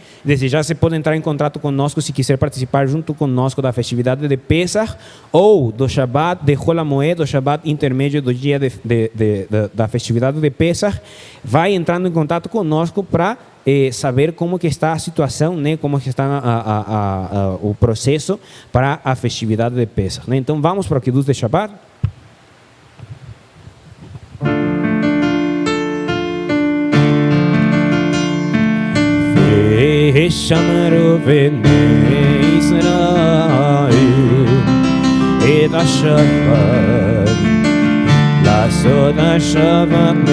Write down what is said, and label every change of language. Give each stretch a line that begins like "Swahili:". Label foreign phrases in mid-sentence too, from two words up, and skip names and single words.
Portuguese: Desde já você pode entrar em contato conosco se quiser participar junto conosco da festividade de Pesach ou do Shabbat de Chol HaMoed, do Shabbat intermédio do dia da festividade de Pesach. Vai entrando em contato conosco para saber como que está a situação, né? Como que está o processo para a festividade de Pesach, né? Então vamos para o Kiddush de Shabbat.
Hebrew: שמרו בני ישראל את השבת לעשות השבת